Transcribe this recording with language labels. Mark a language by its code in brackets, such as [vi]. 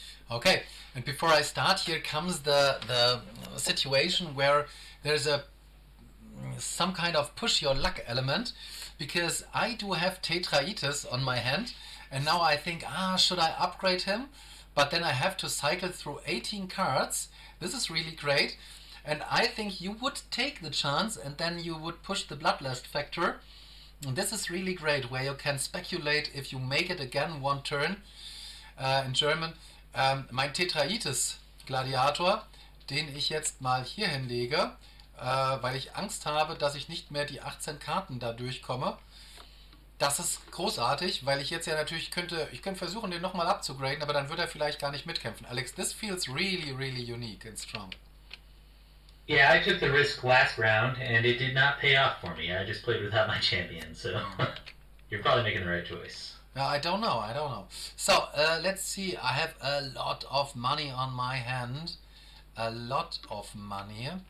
[en] Okay, and before I start, here comes the situation where there's some kind of push your luck element, because I do have Tetraitis on my hand, and now I think, should I upgrade him? But then I have to cycle through 18 cards. This is really great, and I think you would take the chance, and then you would push the Bloodlust factor. And this is really great, where you can speculate if you make it again one turn. In German, [de] mein Tetraitis-Gladiator, den ich jetzt mal hier hinlege, weil ich Angst habe, dass ich nicht mehr die 18 Karten da durchkomme. Das ist großartig, weil ich jetzt ja natürlich ich könnte versuchen, den nochmal abzugraden, aber dann würde er vielleicht gar nicht mitkämpfen. [en] Alex, this feels really, really unique and strong. Yeah, I took the risk last round, and it did not pay off for me. I just played without my champion, so you're probably making the right choice. I don't know. So, let's see. I have a lot of money on my hand. A lot of money.